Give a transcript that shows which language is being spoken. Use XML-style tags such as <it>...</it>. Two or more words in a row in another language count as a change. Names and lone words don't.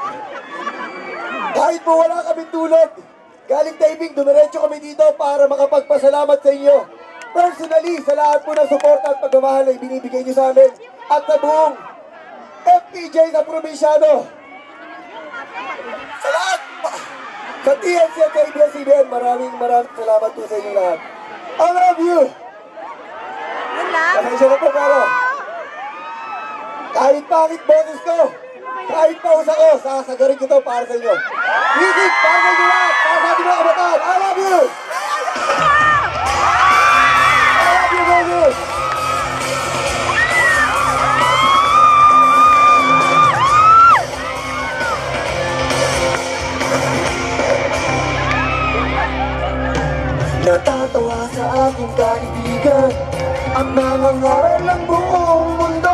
<tl>Kahit po wala kaming tulog, galing taping, dumiretso kami dito para makapagpasalamat sa inyo. Personally, sa lahat po ng suporta at pagmamahal na ibinibigay niyo sa amin at sa buong FPJ sa probinsyano. Sa lahat, sa TNC at ABS-CBN, maraming salamat po sa inyo lahat.</tl> <en>I love you!</en> <tl>Yun lang. Pasensya na po, pero kahit pangit boses ko, kahit pausa ko, sasagarin ko to para sa inyo. Music para sa inyo lahat, para sa ating mga kabataan.</tl> <en>I love you! I love you, baby!</en> <tl>Natatawa sa aking kaibigan ang mga ngaral ng buong mundo.</tl>